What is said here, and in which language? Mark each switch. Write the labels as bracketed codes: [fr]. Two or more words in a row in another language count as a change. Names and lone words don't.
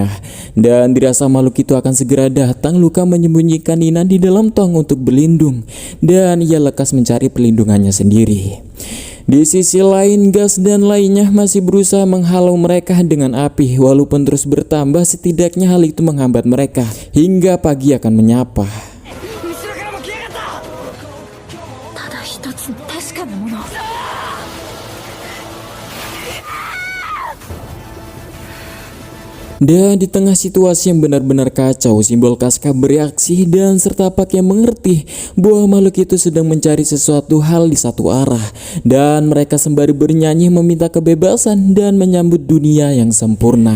[id] Dan dirasa makhluk itu akan segera datang, Luka menyembunyikan Nina di dalam tong untuk berlindung, dan ia lekas mencari perlindungannya sendiri. Di sisi lain, Gas dan lainnya masih berusaha menghalau mereka dengan api. Walaupun terus bertambah, setidaknya hal itu menghambat mereka hingga pagi akan menyapa. [ja] ただ一つの確かなもの。 [id] Dan di tengah situasi yang benar-benar kacau, simbol Casca bereaksi dan serta Pak yang mengerti bahwa makhluk itu sedang mencari sesuatu hal di satu arah, dan mereka sembari bernyanyi meminta kebebasan dan menyambut dunia yang sempurna.